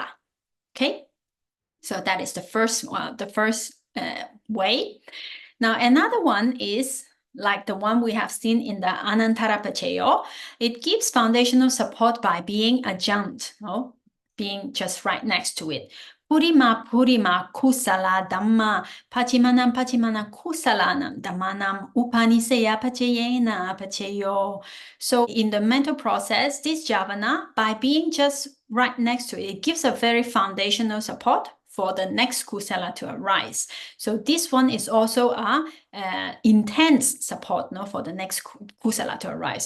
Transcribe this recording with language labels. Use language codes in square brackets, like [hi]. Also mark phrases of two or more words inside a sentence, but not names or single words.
[en] Okay, so that is the first way. Now another one is like the one we have seen in the [pi] Anantara Paccayo. [en] It gives foundational support by being adjunct, being just right next to it. [pi] Purima Purima Kusala Dhamma Pachimanam Pachimana Kusalanam Dhammanam Upanissaya Paccayena Paccayo. [en] So in the mental process, this javana, by being just right next to it, it gives a very foundational support for the next kusala to arise. So this one is also a intense support for the next kusala to arise.